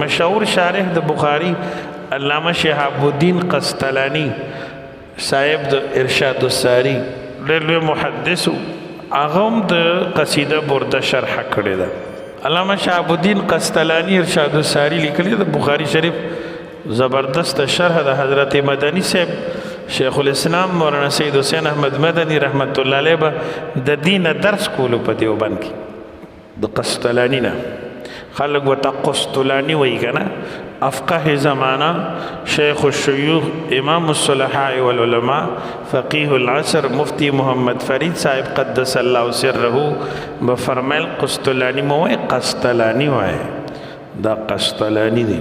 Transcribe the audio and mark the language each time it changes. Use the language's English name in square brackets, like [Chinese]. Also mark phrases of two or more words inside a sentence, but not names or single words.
[Pashto] مشهور شارح د بخاری علامه شهاب الدین قسطلانی صاحب د ارشاد الساری ډېر لوی محدث، هغه هم د قصیده برده شرح کړی ده. علامه شهاب الدین قسطلانی ارشاد الساری لیکلی د بخاری شریف زبردست شرح د حضرت مدنی صاحب شیخ الاسلام مولانا سید حسین احمد مدنی [Arabic] رحمت الله علیه [Pashto] به د دین درس کولو په دیوبند کې د قسطلانی نه خلق ورته قسطلانی وایي که نه. افقه زمانہ شیخ الشیوخ امام الصلحاء والعلماء فقیه العصر مفتی محمد فرید صاحب [Arabic] قدس الله سره [Pashto] بفرمایل قسطلانی مو وایي، قسطلانی وایي، دا قسطلانی دی.